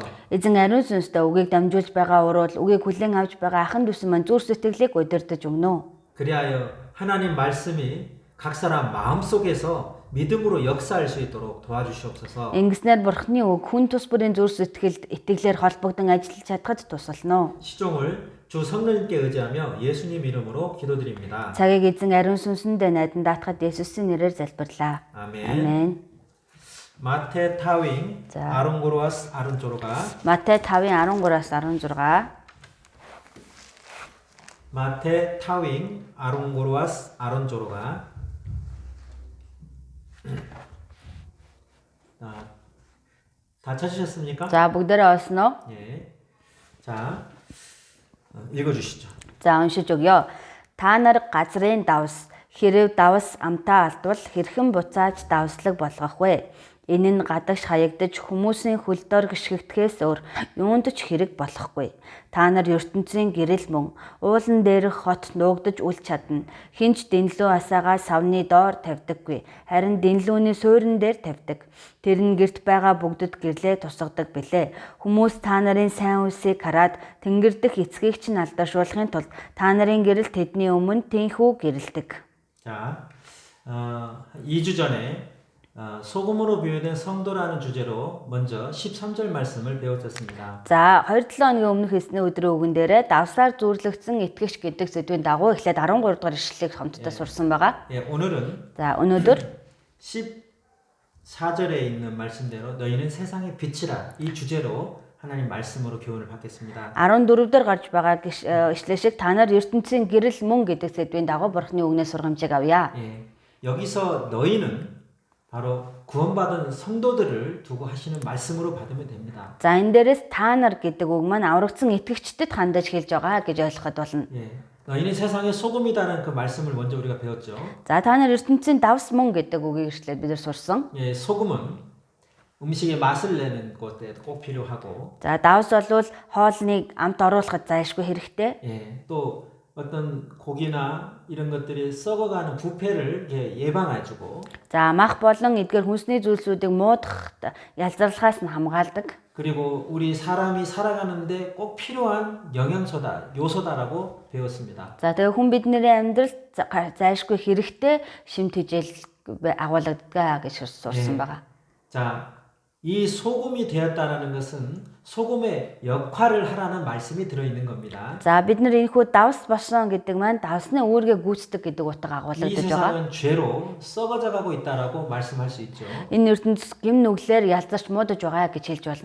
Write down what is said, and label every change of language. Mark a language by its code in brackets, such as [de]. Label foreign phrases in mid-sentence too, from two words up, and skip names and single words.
[mn] Эзэн ариун сүнстэй үгийг дамжуулж байгаа уруул үгийг хүлээн авч байгаа ахын дүүс маань зүрх сэтгэлийг удирдах өгнө. [ko] 그리하여 하나님 말씀이 각 사람 마음속에서 믿음으로 역사할 수 있도록 도와주시옵소서. [mn] Ингэснээр бурхны үг хүн тус бүрийн зүрх сэтгэлд итгэлээр холбогдсон ажиллаж чадхад тусална. [ko] 시종을 주 성령님께 의지하며 예수님 이름으로 기도드립니다. [mn] Цагийг эзэн ариун сүнсэндээ найдан даатахад Есүсийн нэрээр залбирлаа. [ko] 아멘. [mn] Амен. 마테 타윙 [ko] 자. 아론고로아스 아론조로가 [mn] Матай 5:13-аас 16. 마테 타윙 아론고로아스 아론조로가 [ko] 다 찾으셨습니까? [mn] За бүгдээрээ олсноо. [ko] 예. 자, 읽어주시죠. [mn] За уншиж өгье. Та нар газрын давс хэрэг давс амтаа алдвал хэрхэн буцааж давслаг болгох вэ? Энэ нь гадагш хаягдаж хүмүүсийн хөлдор гიშгэгдэхээс өөр юунд ч хэрэг болохгүй. Та нар ертөнцийн гэрэл мөн уулан дээрх хот нуугдаж үл чадна. Хинч дэнлүү асаагаа савны доор тавьдаггүй. Харин дэнлүүний суурин дээр тавьдаг. Тэр нь гэрт байгаа бүгдэд гэрлээ тусгадаг билээ. Хүмүүс та нарын сайн үлсийг хараад тэнгэр дэх эцгийг чинь алдаршуулахын тулд та нарын гэрэл тэдний өмнө тэнхүү гэрэлдэг. [ko] 자, 2주 전에 소금으로 비유된 성도라는 주제로 먼저 13절 말씀을 배웠었습니다. [mn] За 2-7 хоногийн өмнөх эсний өдрийн үгэн дээрээ давсаар зүйрлэгдсэн итгэгч гэдэг сэдвийн дагуу эхлээд 13 дугаар ишлэлийг хамтдаа сурсан байгаа. [ko] 예, 오늘은 [mn] За өнөөдөр [ko] 14절에 있는 말씀대로 너희는 세상의 빛이라 이 주제로 하나님 말씀으로 교훈을 받겠습니다. [mn] 14 дээр гарч байгаа ишлэл шиг та нар ертөнцийн гэрэл мөн гэдэг сэдвийн дагуу бурхны үгнээс сургамжийг авъя. [ko] 예, 여기서 너희는 바로 구원받은 성도들을 두고 하시는 말씀으로 받으면 됩니다. [mn] За энэ дээрээс та нар гэдэг үг маань аврагдсан итгэгчдэд хандаж хэлж байгаа гэж ойлгоход болно. [ko] 예, 너희는 세상의 소금이라는 그 말씀을 먼저 우리가 배웠죠. [mn] За та нар ертөнцийн давс мөн гэдэг үгийг ишлээд бид нар сурсан. [ko] 예, 소금은 음식의 맛을 내는 것에 꼭 필요하고, [mn] За давс болвол хоолныг амт оруулахад зайлшгүй хэрэгтэй. [ko] 예, 또 어떤 고기나 이런 것들이 썩어가는 부패를 예방해주고, [mn] За мах болон эдгээр хүнсний зүйлсүүдийг муудахад ялзарлахаас нь хамгаалдаг. [ko] 그리고 우리 사람이 살아가는데 꼭 필요한 영양소다, 요소다라고 배웠습니다. [mn] За тэгээ хүн бидний амьдралд зайлшгүй хэрэгтэй шимт хижээл агуулдаг гэж сурсан байгаа. [ko] 자, 이 소금이 되었다라는 것은 소금의 역할을 하라는 말씀이 들어있는 겁니다. [mn] За бид нар энэхүү давс болсон гэдэг маань давсны үүргээ гүйцэтгэх гэдэг утга [ko] 이 [mn] агуулдаг байгаа. [ko] 세상은 죄로 썩어져 가고 있다라고 말씀할 수 있죠. [mn] Энэ ертөнцийн гим нүглээр ялзарч муудаж байгаа гэж хэлж болно.